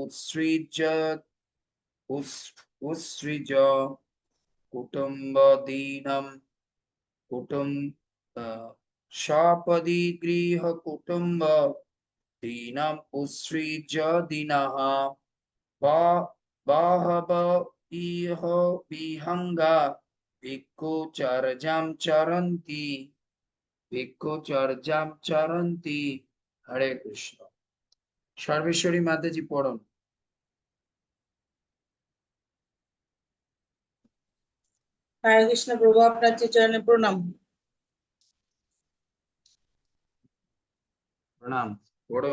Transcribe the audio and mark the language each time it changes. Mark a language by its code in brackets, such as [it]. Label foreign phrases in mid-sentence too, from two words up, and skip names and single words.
[sa] উৎসৃজ কুটুম্ব দীনম সপদী গৃহ কুটুম্ব দীনম উৎসৃজ দীনঃ বহব ইহ বিহঙ্গা ভিক্ষুচর্যাম চরন্তি। [bn] হরে কৃষ্ণ। সর্বেশ্বরী মাতাজি পড়ুন। হরে কৃষ্ণ প্রভু, আপনার চরণে প্রণাম। প্রণাম। পড়ুন।